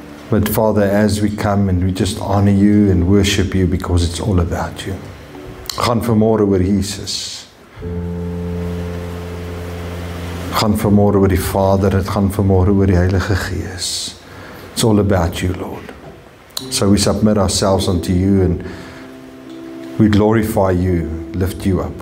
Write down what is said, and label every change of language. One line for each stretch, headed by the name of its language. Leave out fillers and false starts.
English: But Father, as we come and we just honor You and worship You because it's all about You.
Afrikaans: Gaan vanmôre oor Jesus. Gaan vanmôre oor die Vader, dit gaan vanmôre oor die Heilige Gees.
English: It's all about You, Lord. So we submit ourselves unto You and we glorify You, lift You up.